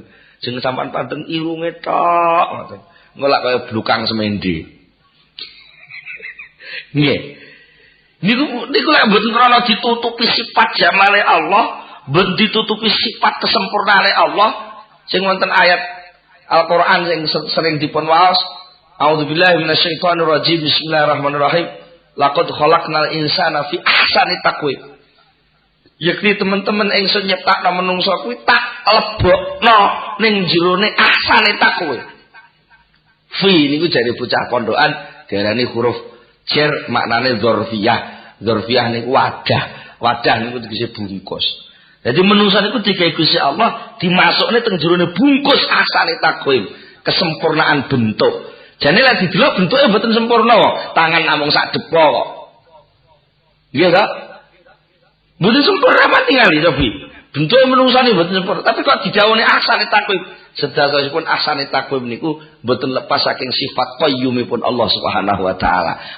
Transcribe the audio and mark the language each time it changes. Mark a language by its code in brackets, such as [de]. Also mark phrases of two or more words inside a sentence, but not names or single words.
[jv] Jeneng sampean panteng irunge tok ngoten. Engko lak kaya blukang semende. Nggih. Niku lek mboten krana ditutupi sifat jamale Allah, ben ditutupi sifat kesempurnaane Allah sing wonten ayat Al-Qur'an sing sering dipun waos [ar] أعوذ بالله من الشيطان الرجيم بسم الله الرحمن الرحيم لقد خلقنا الإنسان في أحسن تقويم [jv] yakti teman-teman ingsun nyiptakno menungso kuwi tak lebokno ning jerone [ar] أحسن تقويم في [jv] niku jare bocah pondokan diarani huruf jar maknane dzarfiyah niku wadah niku tegese bungkus. Jadi menungsa niku digawe Gusti Allah dimasukne teng jerone bungkus [ar] أحسن تقويم, [jv] kesempurnaan bentuk. Jane lek didelok bentuke mboten sempurna kok, tangan namung sak depo kok. Iya ta? Mboten sempurna mati kali tapi bentuke menungsane mboten sempurna, tapi kok didhawuhne [ar] أحسن تقويم. [jv] Sedasaripun [ar] أحسن تقويم [jv] niku mboten lepas saking sifat qayyumipun Allah [ar] سبحانه وتعالى.